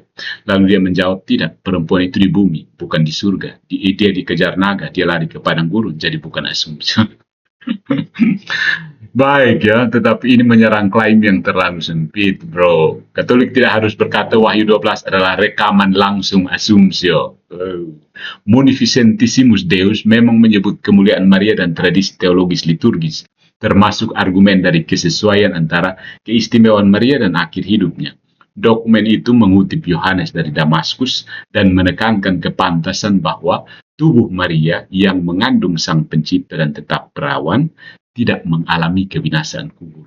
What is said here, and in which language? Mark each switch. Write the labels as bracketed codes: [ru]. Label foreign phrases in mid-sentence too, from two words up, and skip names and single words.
[id] Lalu dia menjawab, tidak, perempuan itu di bumi, bukan di surga. Dia dikejar naga, dia lari ke padang gurun, jadi bukan asumsi. Baik ya, tetapi ini menyerang klaim yang terlalu sempit, bro. Katolik tidak harus berkata Wahyu 12 adalah rekaman langsung asumsio. Munificentissimus Deus memang menyebut kemuliaan Maria dan tradisi teologis liturgis, termasuk argumen dari kesesuaian antara keistimewaan Maria dan akhir hidupnya. Dokumen itu mengutip Yohanes dari Damaskus dan menekankan kepantasan bahwa tubuh Maria yang mengandung Sang Pencipta dan tetap perawan tidak mengalami kebinasaan kubur.